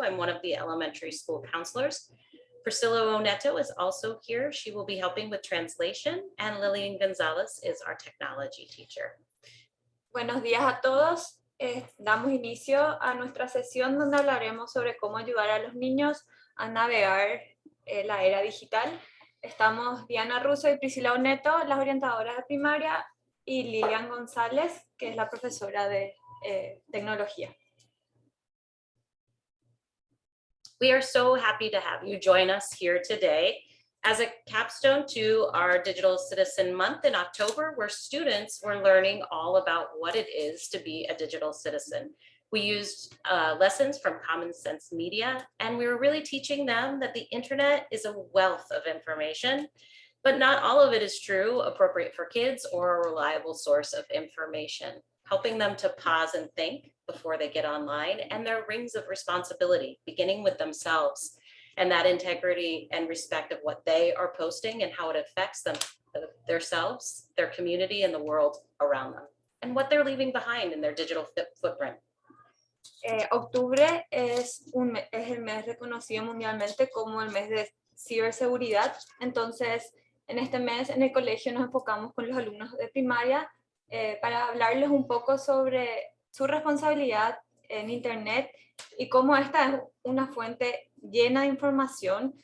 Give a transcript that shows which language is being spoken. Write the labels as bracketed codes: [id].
[en] I'm one of the elementary school counselors. Priscilla Oneto is also here. She will be helping with translation, and Lillian Gonzalez is our technology teacher. [es] Buenos días a todos. Damos inicio a nuestra sesión donde hablaremos sobre cómo ayudar a los niños a navegar la era digital. Estamos Diana Russo y Priscila Oneto, las orientadoras de primaria, y Lilian González, que es la profesora de tecnología. [en] We are so happy to have you join us here today as a capstone to our Digital Citizen Month in October, where students were learning all about what it is to be a digital citizen. We used lessons from Common Sense Media, and we were really teaching them that the internet is a wealth of information, but not all of it is true, appropriate for kids, or a reliable source of information, helping them to pause and think before they get online, and their rings of responsibility, beginning with themselves, and that integrity and respect of what they are posting and how it affects them, themselves, their community, and the world around them, and what they're leaving behind in their digital footprint. [es] Octubre es el mes reconocido mundialmente como el mes de ciberseguridad. Entonces, en este mes en el colegio nos enfocamos con los alumnos de primaria para hablarles un poco sobre su responsabilidad en Internet y cómo esta es una fuente llena de información.